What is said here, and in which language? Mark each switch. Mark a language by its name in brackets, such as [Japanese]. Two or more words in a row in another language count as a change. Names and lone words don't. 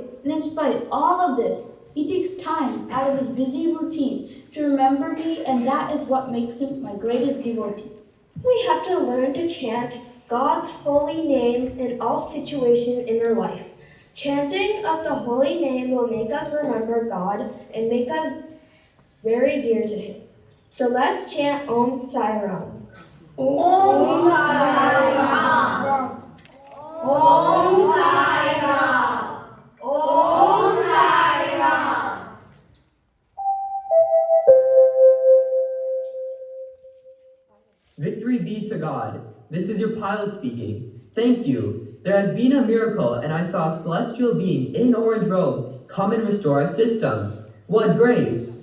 [English] And in spite of all of this, he takes time out of his busy routine to remember me, and that is what makes him my greatest devotee. We have to learn to chant God's holy name in all situations in our life. Chanting of the holy name will make us remember God and make us very dear to Him. So let's chant Om Sai Ram. Om Sai Ram. Om Sai Ram. Om Sai Ram. Victory be to God. This is your pilot speaking. Thank you. There has been a miracle, and I saw a celestial being in orange robe come and restore our systems. What grace!